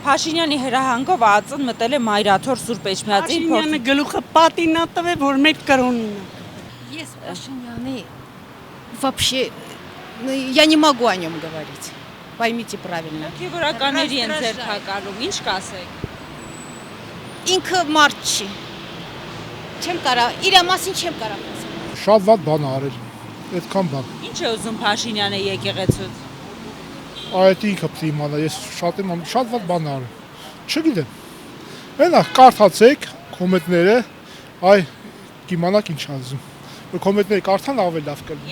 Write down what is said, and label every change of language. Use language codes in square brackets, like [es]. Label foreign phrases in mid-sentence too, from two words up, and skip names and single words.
[hy] Փաշինյանի հրահանգով ԱԱԾ-ն մտել է Մայրաթոր Սուրբ Էջմիածին Փաշինյանը գլուխը պատին ա տվել, որ մեր կրոնին ա։ Ես Փաշինյանի [ru] вообще я не могу о нем говорить. Поймите правильно. [hy] Հոգևորականների են ձերբակալում, ինչ կասեք։ Ինքը մարդ չի։ Չեմ կարա, իր մասին չեմ կարա խոսել։ Շատ վատ բան ա արել, այդքան բան։ Ինչ է ուզում Փաշինյանը եկեղեցուց։ Այդ ինքը պիտի իմանա, ես շատ վատ բան ա արել։ Չգիտեմ։ Մենակ կարդացեք կոմենտները, այ կիմանաք ինչ ասում։ Որ կոմենտները կարդան ավելի լավ կլինի։